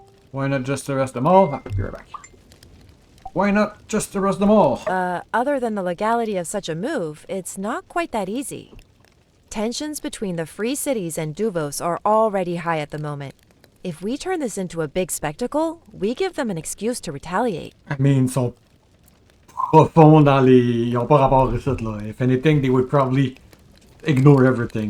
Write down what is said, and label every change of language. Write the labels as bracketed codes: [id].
[en] Why not just arrest them all? Ah, be right back. Why not just arrest them all? Other than the legality of such a move, it's not quite that easy. Tensions between the Free Cities and Duvos are already high at the moment. If we turn this into a big spectacle, we give them an excuse to retaliate. I mean, [fr] ils sont profonds dans les... Ils ont pas rapport à ça, là. [en] If anything, they would probably ignore everything.